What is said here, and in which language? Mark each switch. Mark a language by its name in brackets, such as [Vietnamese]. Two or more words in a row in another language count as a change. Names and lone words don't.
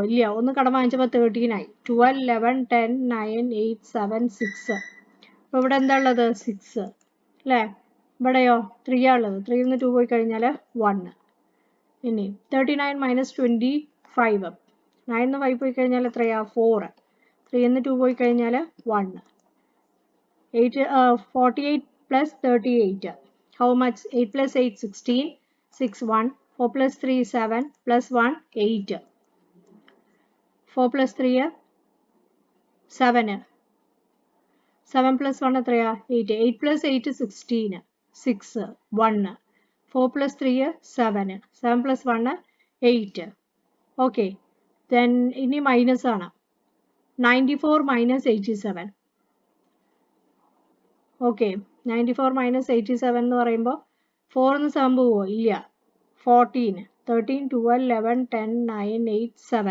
[Malayalam] ഇല്ല, ഒന്ന് കടം വാങ്ങിച്ചപ്പോൾ 13 ആയി. 12 11 10 9 8 7 6 അപ്പോൾ ഇവിടെ എന്താ ഉള്ളത് 6 അല്ലേ. ഇവിടെയോ 3 ആണ് ഉള്ളത്. 3 നിന്ന് 2 പോയി കഴിഞ്ഞാൽ 1. ഇനി 39 മൈനസ് 25. 9 നിന്ന് 5 പോയി കഴിഞ്ഞാൽ എത്രയാ 4. 3 നിന്ന് 2 പോയി കഴിഞ്ഞാൽ 1. [English] 48 plus 38. How much? 8 plus 8 16. 6 1. 4 plus 3 7 plus 1 8. 4 plus 3 7. [Malayalam] 7 plus 1 എത്രയാ 8. [English] 8 plus 8 16. 6 1. 4 plus 3 7. 7 plus 1 8. Okay. Then [Malayalam] ഇനി മൈനസ് ആണ്. [English] 94 minus 87. [Malayalam] ഓക്കെ 94 മൈനസ് 87 എന്ന് പറയുമ്പോൾ 4 എന്ന് 7 പോവോ ഇല്ല. 14 13 12 11 10 9 8 7.